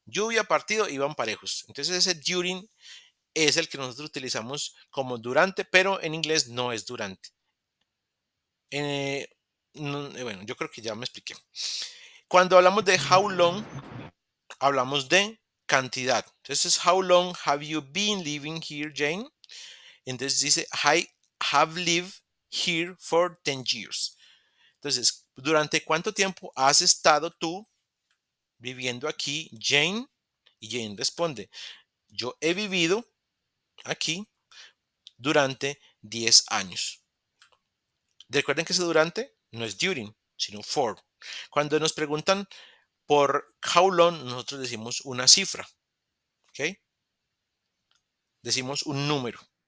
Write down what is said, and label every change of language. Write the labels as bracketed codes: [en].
[es] Lluvia, partido, iban parejos. Entonces, ese during es el que nosotros utilizamos como durante, pero en inglés no es durante. Eh, bueno, yo creo que ya me expliqué. Cuando hablamos de how long, hablamos de cantidad. [en] Entonces, how long have you been living here, Jane? [es] Entonces dice, [en] I have lived here for 10 years. [es] Entonces, ¿durante cuánto tiempo has estado tú viviendo aquí, Jane? Y Jane responde, yo he vivido aquí durante 10 años. Recuerden que ese durante no es during, sino for. Cuando nos preguntan por how long, nosotros decimos una cifra, ¿ok? Decimos un número.